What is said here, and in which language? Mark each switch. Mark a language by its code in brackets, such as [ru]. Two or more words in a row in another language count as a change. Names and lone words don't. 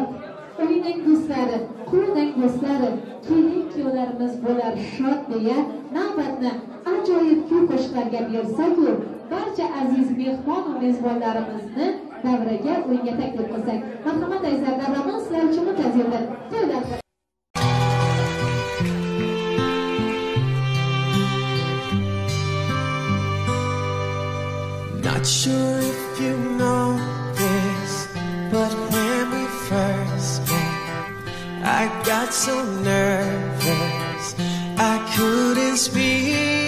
[uz] O'yining do'stlari, quvning do'stlari, kelin-kuyovlarimiz bo'lar shod deya navbatni ajoyib kuy qo'shiqlarga bersak-ku, barcha aziz mehmon va mezbonlarimizni davraga o'yinga taklif qilsak. Marhamat azizlar, davramiz sizlar uchun muntazirdir. To'ylar [en] Not sure if you know this, but when we first met, I got so nervous I couldn't speak.